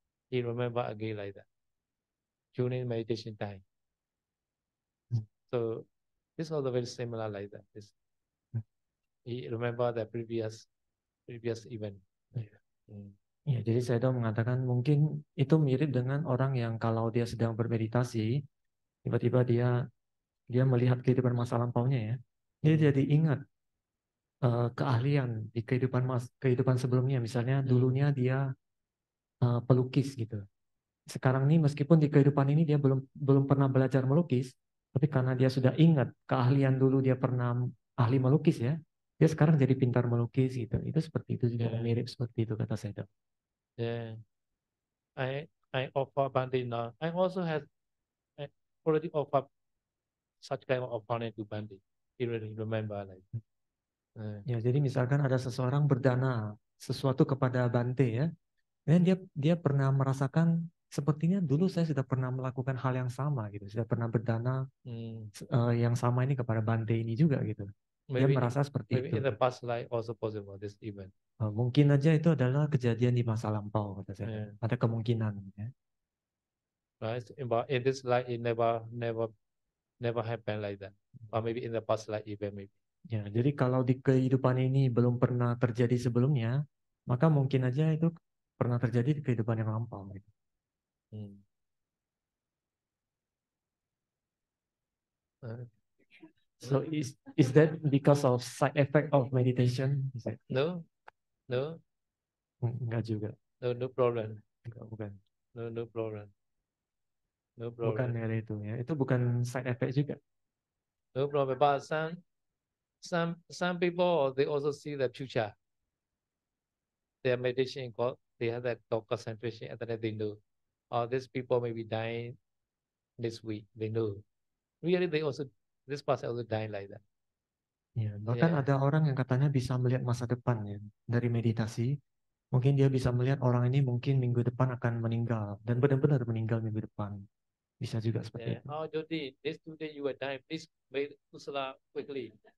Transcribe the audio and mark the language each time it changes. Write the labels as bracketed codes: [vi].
[en] He remember again like that during meditation time. So this also very similar like that. He remember the previous event. [id] Ya, jadi saya mengatakan mungkin itu mirip dengan orang yang kalau dia sedang bermeditasi, tiba-tiba dia melihat kehidupan masa lampaunya ya, dia jadi ingat keahlian di kehidupan sebelumnya. Misalnya dulunya dia pelukis gitu. Sekarang ini meskipun di kehidupan ini dia belum pernah belajar melukis, tapi karena dia sudah ingat keahlian dulu dia pernah ahli melukis ya, dia sekarang jadi pintar melukis gitu. Itu seperti itu juga mirip seperti itu kata saya. [en] Yeah, I offer Bhante now. I also have already offered such kind of opponent to Bhante. He really remember like. [id] Ya, jadi misalkan ada seseorang berdana sesuatu kepada Bante ya, dan dia pernah merasakan sepertinya dulu saya sudah pernah melakukan hal yang sama gitu, sudah pernah berdana yang sama ini kepada Bante ini juga gitu. Dia merasa seperti [en] maybe [id] itu. [en] in the past life also possible this event. [id] Mungkin aja itu adalah kejadian di masa lampau kata saya. Ada kemungkinan. Ya. [en] Right, but in this life it never happen like that. Or maybe in the past life event maybe. [id] Ya, jadi kalau di kehidupan ini belum pernah terjadi sebelumnya, maka mungkin aja itu pernah terjadi di kehidupan yang lampau. Gitu. [en] So is that because of side effect of meditation? No. [id] Enggak juga. [en] No problem. [id] Bukan. [en] No problem. No problem. [id] Bukan dari itu ya. Itu bukan side effect juga. [en] No problem. But some people they also see the future. Their meditation they have that concentration and then they know. These people may be dying this week. They know. Really this person also dying like that. [id] Ya, bahkan ada orang yang katanya bisa melihat masa depan ya dari meditasi. Mungkin dia bisa melihat orang ini mungkin minggu depan akan meninggal dan benar-benar meninggal minggu depan. Bisa juga seperti itu. [en] Oh, Jody, this today you will die. Please make kusala quickly.